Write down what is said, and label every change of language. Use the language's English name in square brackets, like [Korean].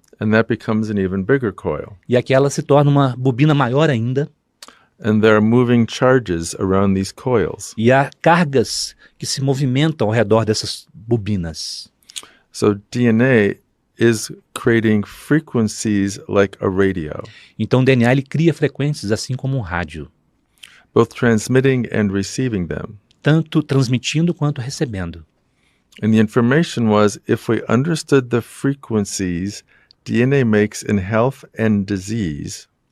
[English] And that becomes an even bigger coil. [Portuguese] E aquela se torna uma bobina maior ainda. [English] And there are moving charges around these coils. [Portuguese] E há cargas que se movimentam ao redor dessas bobinas. [English] So DNA is creating frequencies like a radio. [Portuguese] Então o DNA ele cria frequências assim como um rádio, [English] both transmitting and receiving them. [Portuguese] tanto transmitindo quanto recebendo. [English] And the information was, if we understood the frequencies DNA makes in health and disease,